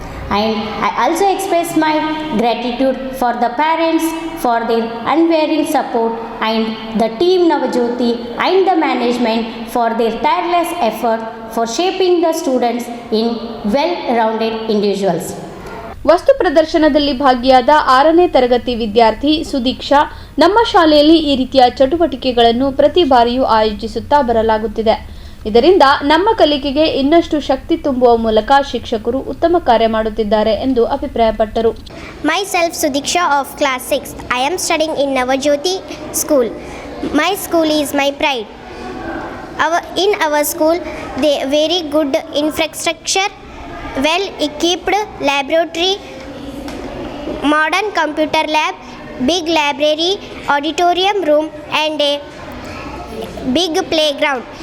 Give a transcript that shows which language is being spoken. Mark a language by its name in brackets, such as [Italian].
[English] And I also express my gratitude for the parents for their unwavering support and the team Navajyoti and the management for their tireless effort for shaping the students in well-rounded individuals. [Kannada] ವಸ್ತು ಪ್ರದರ್ಶನದಲ್ಲಿ ಭಾಗಿಯಾದ 6ನೇ ತರಗತಿ ವಿದ್ಯಾರ್ಥಿ ಸುದೀಕ್ಷಾ, ನಮ್ಮ ಶಾಲೆಯಲ್ಲಿ ಈ ರೀತಿಯ ಚಟುವಟಿಕೆಗಳನ್ನು ಪ್ರತಿ ಬಾರಿಯೂ ಆಯೋಜಿಸುತ್ತಾ ಬರಲಾಗುತ್ತಿದೆ. ಇದರಿಂದ ನಮ್ಮ ಕಲಿಕೆಗೆ ಇನ್ನಷ್ಟು ಶಕ್ತಿ ತುಂಬುವ ಮೂಲಕ ಶಿಕ್ಷಕರು ಉತ್ತಮ ಕಾರ್ಯ ಮಾಡುತ್ತಿದ್ದಾರೆ ಎಂದು ಅಭಿಪ್ರಾಯಪಟ್ಟರು. [English] Myself Sudiksha of class 6. I am studying in Navajyoti school. My school is my pride. In our school, they very good infrastructure, well equipped laboratory, modern computer lab, big library, auditorium room and a big playground.